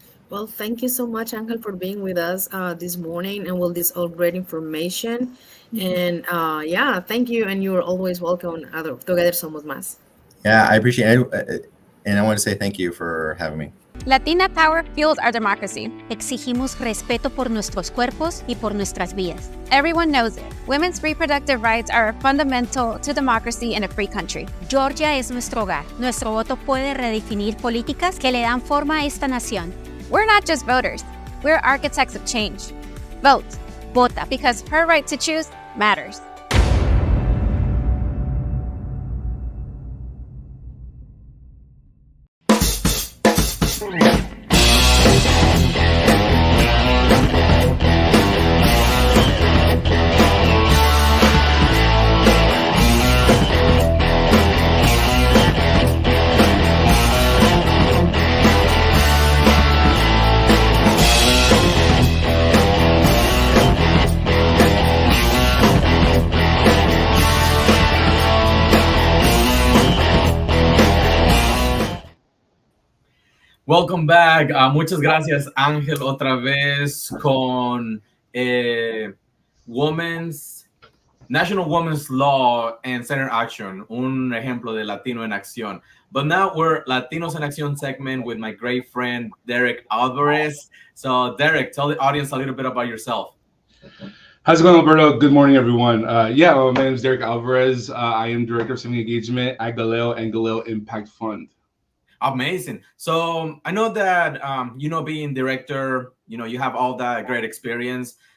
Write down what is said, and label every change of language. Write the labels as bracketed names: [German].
[English] Well, thank you so much, Angel, for being with us this morning and with this all great information. And yeah, thank you. And you're always welcome on Together Somos Más. Yeah, I appreciate it. And I want to say thank you for having me. Latina Power fuels our democracy. [Spanish] Exigimos respeto por nuestros cuerpos y por nuestras vidas. [English] Everyone knows it. Women's reproductive rights are fundamental to democracy in a free country. [Spanish] Georgia es nuestro hogar. Nuestro voto puede redefinir políticas que le dan forma a esta nación. [English] We're not just voters. We're architects of change. Vote. [Spanish] Vota. [English] Because her right to choose matters. Welcome back. [Spanish] Muchas gracias, Ángel, otra vez con National Women's Law and Center Action, un ejemplo de Latino en Acción. [English] But now we're Latinos in Acción segment with my great friend, Derek Alvarez. So, Derek, tell the audience a little bit about yourself. How's it going, Alberto? Good morning, everyone. My name is Derek Alvarez. I am Director of Civic Engagement at Galileo and Galileo Impact Fund. Amazing. So I know that, being director, you have all that great experience.